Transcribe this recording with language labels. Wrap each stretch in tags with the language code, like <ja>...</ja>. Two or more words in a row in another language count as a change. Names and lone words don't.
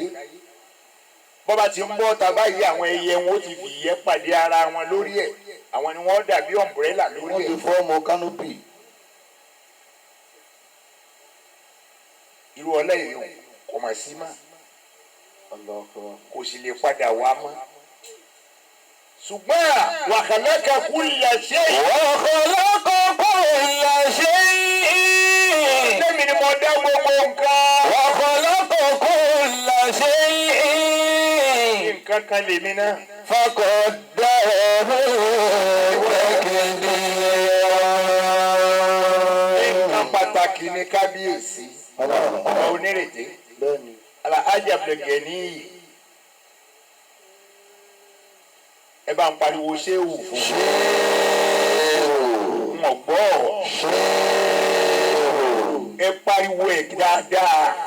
<yo>Bọ́ba ti ń bọ́ ta báyìí àwọn ẹyẹ wọn ó ti fi ìyẹ́ pàdé ara wọn lórí ẹ̀ àwọn ni wọ́n dàbí ọ̀mbrẹ́là lórí ẹ̀. wọ́n ti</yo> <en>fọ́ọ̀mù kánópì.</en> <yo>Irú ọlá èèyàn kò mà sí mà kò sì lè padà wá mọ́.</yo> <ar>Ṣùgbọ́n وخلق كل شيء. وخلق كل شيء.</ar> <yo>Lẹ́mi ni mo dá gbogbo nǹkan.</yo> <ar>وخلق كل شيء.</ar> <yo>Nǹkan kan lèmi náà.</yo> <ar>فقدره تقديرا.</ar> <yo>Nǹkan pàtàkì ni kábíyèsí. Ọmọ onírètè. Alhaji Abdulgani ẹ bá ń pariwo ṣéwù fún un ọgbọ ẹ pariwo ẹ dáadáa</yo>